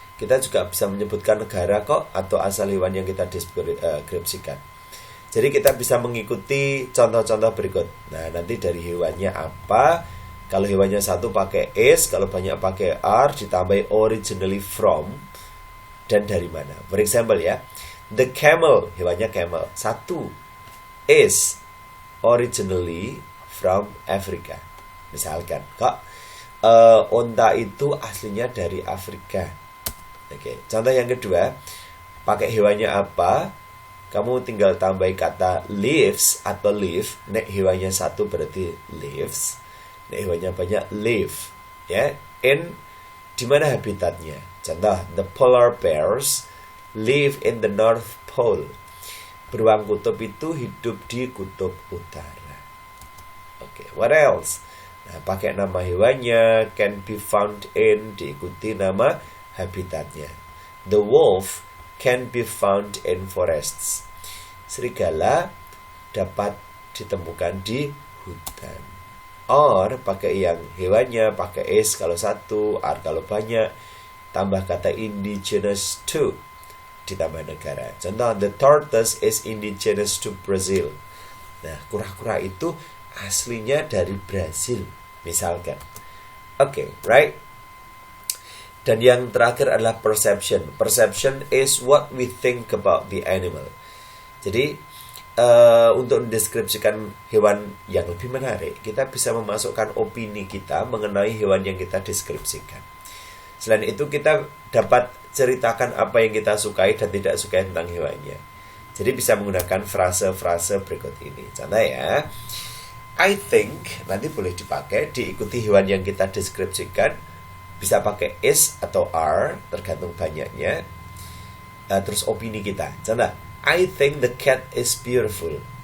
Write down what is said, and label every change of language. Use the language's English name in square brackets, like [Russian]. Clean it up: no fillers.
[Indonesian] Kita juga bisa menyebutkan negara kok atau asal hewan yang kita deskripsikan. Jadi kita bisa mengikuti contoh-contoh berikut. Nah, nanti dari hewannya apa? Kalau hewannya satu pakai is, kalau banyak pakai are, ditambah originally from, dan dari mana. [English] For example ya, the camel, [Indonesian] hewannya [English] camel. [Indonesian] Satu, [English] is originally from Africa. [Indonesian] Misalkan, kok onta itu aslinya dari Afrika. Oke, contoh yang kedua, pakai hewannya apa? Kamu tinggal tambah kata leaves atau leaf. Nek hewannya satu berarti leaves. Nek hewannya banyak leaf. [English] Ya, in [Indonesian] di mana habitatnya? Contoh, [English] the polar bears live in the North Pole. [Indonesian] Beruang kutub itu hidup di kutub utara. [English] Oke, what else? [Indonesian] Nah, pakai nama hewannya, [English] can be found in, [Indonesian] diikuti nama habitatnya. [English] The wolf can be found in forests. [Indonesian] Serigala dapat ditemukan di hutan. Or, pakai yang hewannya, pakai is kalau satu, are kalau banyak, tambah kata [English] indigenous to, [Indonesian] ditambah negara. [English] Contoh, the tortoise is indigenous to Brazil. [Indonesian] Nah, kura-kura itu aslinya dari Brazil, misalkan. [English] Oke, right? [Indonesian] Dan yang terakhir adalah perception. [English] Perception is what we think about the animal. [Indonesian] Jadi untuk mendeskripsikan hewan yang lebih menarik, kita bisa memasukkan opini kita mengenai hewan yang kita deskripsikan. Selain itu kita dapat ceritakan apa yang kita sukai dan tidak sukai tentang hewannya. Jadi bisa menggunakan frase-frase berikut ini. Contoh ya, [English] I think [Indonesian] nanti boleh dipakai diikuti hewan yang kita deskripsikan. Bisa pakai is atau are, tergantung banyaknya. Terus opini kita. [English] Contoh, I think the cat is beautiful.